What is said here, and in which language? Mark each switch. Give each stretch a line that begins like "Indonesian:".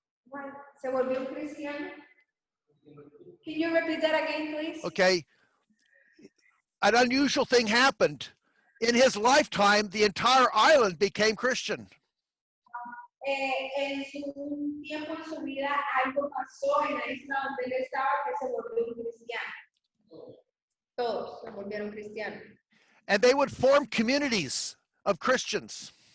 Spanish: Bueno, se volvió un cristiano.
English: Can you repeat that again, please? Okay. An unusual thing happened. In his lifetime, the entire island became Christian.
Spanish: En un tiempo en su vida, algo pasó en la isla donde él estaba que se volvió un cristiano. Todos se volvieron cristianos.
English: And they would form communities of Christians.